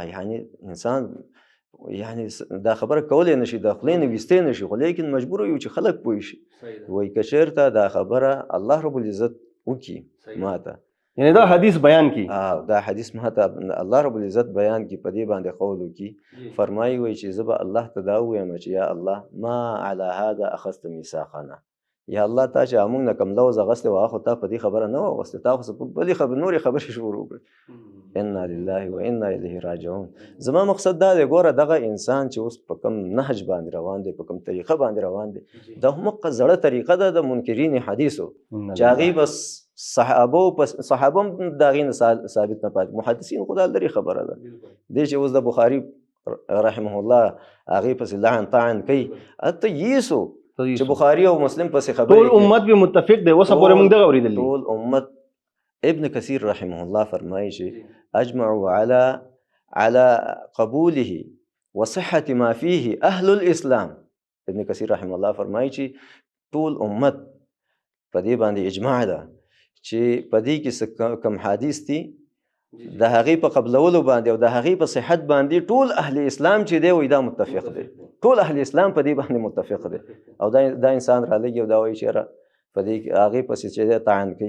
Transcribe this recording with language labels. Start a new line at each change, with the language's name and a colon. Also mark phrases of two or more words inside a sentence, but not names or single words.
Pashto: یعنی انسان یعنی دا خبره کولی نه شي د خولې نه ویستی نه شي خو لیکن مجبور یو چې خلک پوه شي. وایي که چېرته دا خبره الله
Arabic: رب العزت
Pashto: وکړي ما ته یعنی دا حدیث بیان کی دا حدیث ما ته الله
Arabic: رب العزت
Pashto: بیان کی په دې باندې قول وکړي فرمایي وایي چې زه به الله ته دا ووایم چې یا الله
Arabic: ما على هذا اخذت میثاقنا
Pashto: یا الله تا چې موږ نه کوم لوز اخیستی وه خو تا په دې خبره نه واغوستې تا خو بلې نورې خبرې شروع کړې.
Arabic: انا لله و انا الیه راجعون.
Pashto: زما مقصد دا دی ګوره دغه انسان چې اوس په کوم نهج باندې روان دی په کوم طریقه باندې روان دی دا همغه زړه طریقه ده د منکرین حدیثو چې هغې بس صحابه هم د هغې نه ثابت نه پاتې محدثین خو دا لرې خبره ده. دی چې اوس د بخاري
Arabic: رحمه الله
Pashto: هغې پسې لعن طعن کوي ته ییسو چې بخاري او مسلم پسې خبرې ټول امت به متفق دی اوسه پورې موږ دغه اورېدلي ټول امت. ابن کثیر
Arabic: رحمه الله
Pashto: فرمایي چې
Arabic: اجمعوا على قبوله وصحة ما فيه اهل الاسلام.
Pashto: ابن کثیر
Arabic: رحمه الله
Pashto: فرمایي چې ټول امت په دې باندې اجماع ده چې په دې کې کوم حدیث دي د هغې په قبلولو باندې او د هغې په صحت باندې ټول اهل اسلام چې دی وایي دا متفق دی. ټول اهل اسلام په دې باندې متفق دی او دا انسان رالګي او دا وایي چې په دې هغې پسې چې دی طعن کوي.